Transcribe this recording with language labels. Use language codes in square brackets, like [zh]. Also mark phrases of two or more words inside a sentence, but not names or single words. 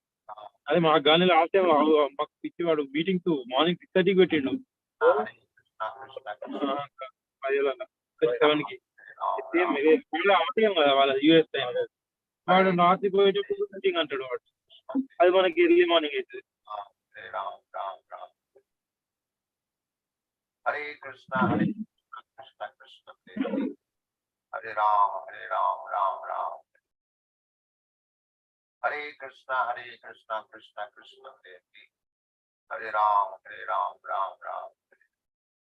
[te] అదే మా గాలి [en] last time [te] మాకు ఇచ్చేవాడు [en] meetings morning [te] 6:30కి పెట్టిండు, 7కి. వాళ్ళ [en] US time. [te] వాడు నార్త్ పోయేటప్పుడు మీటింగ్ అంటాడు వాడు, అది మనకి [en] early morning [te] అవుతుంది. [sa] हरे कृष्ण कृष्ण कृष्ण हरे राम, राम राम. हरे कृष्ण कृष्ण कृष्ण हरे हरे, हरे राम, राम राम.